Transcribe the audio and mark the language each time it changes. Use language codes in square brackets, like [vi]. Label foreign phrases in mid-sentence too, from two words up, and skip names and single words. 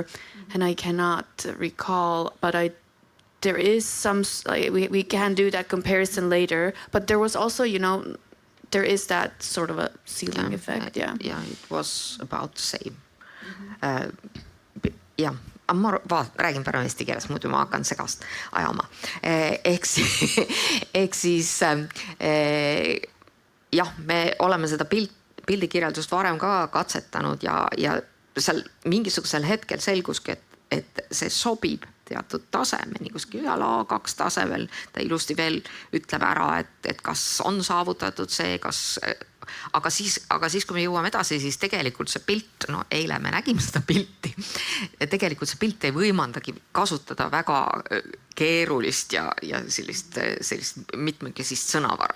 [en] And I cannot recall, but there is some, we can do that comparison later. But there was also, there is that sort of a ceiling effect, Yeah, it was about the same. [et] ma räägin praegu eesti keeles, muidu ma hakkan segast ajama. Ehk siis jah, me oleme seda pildikirjeldust varem ka katsetanud ja seal mingisugusel hetkel selguski, et see sobib teatud tasemeni, kuskil ühel A2 tasemel ta ilusti veel ütleb ära, et kas on saavutatud see, aga siis, kui me jõuame edasi, siis tegelikult see pilt, no eile me nägime seda pilti, tegelikult see pilt ei võimandagi kasutada väga keerulist ja sellist mitmekesist sõnavara.